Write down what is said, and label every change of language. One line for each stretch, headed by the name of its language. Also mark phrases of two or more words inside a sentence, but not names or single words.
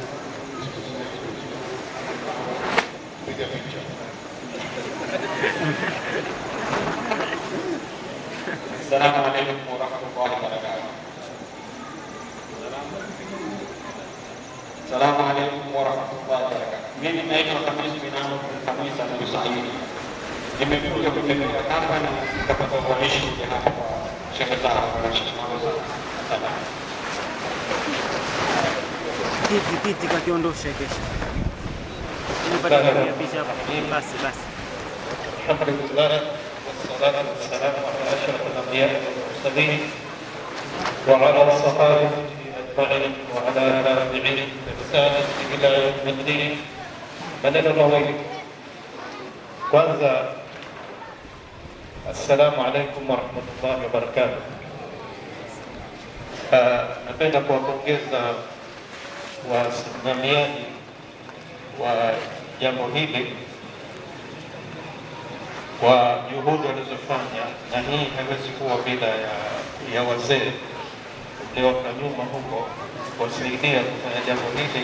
Arabic: السلام عليكم ورحمة الله وبركاته. السلام عليكم ورحمة الله وبركاته.
Swahili: Mimi naitwa Khamis bin Amr bin Khamis Al-Saidi. Nimekuja kutembelea hapa na nikapata uwanishi kuja hapa kwa Sheikh Zahra na Sheikh Muhammad. Kiti kakiondosha kesho. Nimepata picha hapa. Basi.
Arabic: الحمد لله والصلاة والسلام على أشرف الأنبياء والمرسلين. المرسلين وعلى الصحابة أجمعين وعلى تابعين بإحسان إلى يوم الدين.
Swahili: Maneno mawili. Kwanza,
Arabic: السلام عليكم ورحمة الله وبركاته.
Swahili: Napenda kuwapongeza wasimamiaji wa jambo hili kwa juhudi walizofanya, na hii haiwezi kuwa bila ya wazee walioka nyuma huko kusaidia kufanya jambo hili.